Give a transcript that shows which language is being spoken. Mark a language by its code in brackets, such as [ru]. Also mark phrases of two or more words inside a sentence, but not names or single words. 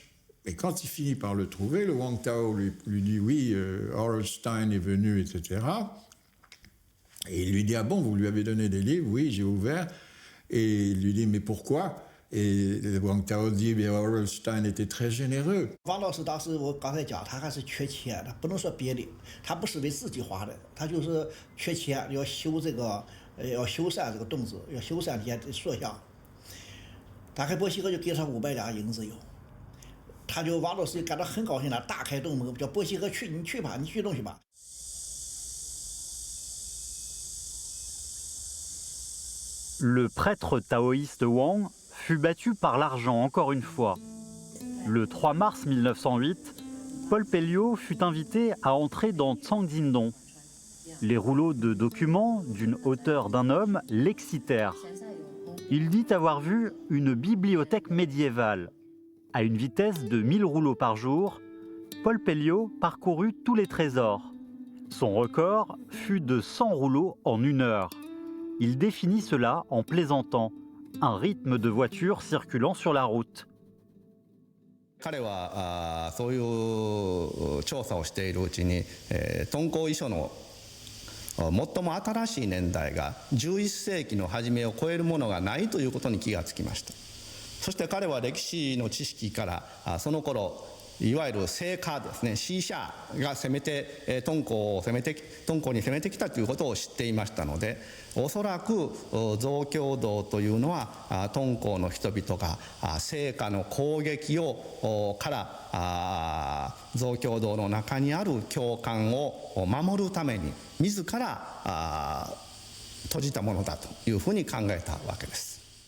[fr] Et quand il finit par le trouver, le Wang Tao lui dit « Oui, Orelstein est venu, etc. » Et il lui dit « Ah bon, vous lui avez donné des livres ?»« Oui, j'ai ouvert. » Et il lui dit « Mais pourquoi ?» Et le Wang Tao dit « Orelstein était très généreux. » [zh] 王老师当时我刚才讲，他还是缺钱的，不能说别的，他不是为自己花的，他就是缺钱，要修这个，要修缮这个洞子，要修缮这些塑像。大概波西哥就给他500两银子有。他就王老师感到很高兴了，大开洞门，叫波西哥去，你去吧，你去弄去吧。 [fr] Le prêtre taoïste Wang fut battu par l'argent encore une fois. Le 3 mars 1908, Paul Pelliot fut invité à entrer dans Tsangdindong. Les rouleaux de documents d'une hauteur d'un homme l'excitèrent. Il dit avoir vu une bibliothèque médiévale. À une vitesse de 1000 rouleaux par jour, Paul Pelliot parcourut tous les trésors. Son record fut de 100 rouleaux en 1 heure. Il définit cela en plaisantant, un rythme de voiture circulant sur la route. [ja] 彼はそういう調査をしているうちに、敦煌遺書の最も新しい年代が11世紀の初めを超えるものがないということに気がつきました。そして彼は歴史の知識からその頃いわゆる西夏ですね、シーシャーが攻めて敦煌に攻めてきたということを知っていましたので、おそらく増強道というのは敦煌の人々が西夏の攻撃から増強道の中にある教官を守るために自ら閉じたものだというふうに考えたわけです。